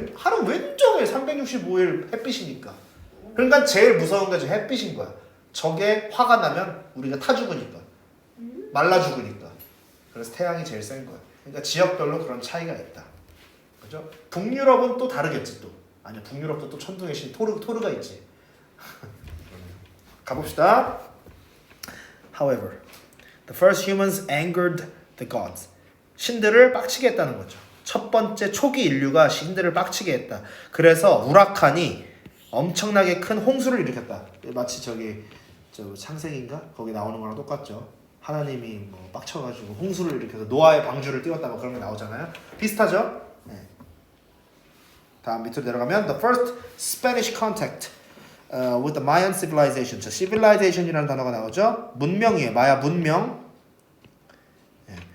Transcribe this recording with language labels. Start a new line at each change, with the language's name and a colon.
Korean: 하루 왼종일 365일 햇빛이니까. 그러니까 제일 무서운 게 저 햇빛인 거야. 저게 화가 나면 우리가 타 죽으니까. 말라 죽으니까. 그래서 태양이 제일 센 거야. 그러니까 지역별로 그런 차이가 있다. 그죠? 북유럽은 또 다르겠지 또. 아니야, 북유럽도 또 천둥의 신 토르가 있지. 가봅시다.
English: However, the first humans angered the gods.
Korean: 신들을 빡치게 했다는 거죠. 첫 번째 초기 인류가 신들을 빡치게 했다. 그래서 우라칸이 엄청나게 큰 홍수를 일으켰다. 마치 저 창세기인가? 거기 나오는 거랑 똑같죠. 하나님이 뭐 빡쳐가지고 홍수를 일으켜서 노아의 방주를 띄웠다 뭐 그런 게 나오잖아요. 비슷하죠? 네. 다음 밑으로 내려가면
English: the first Spanish contact with the Mayan civilization.
Korean: 자, civilization이라는 단어가 나오죠. 문명이에요. 마야 문명. 네.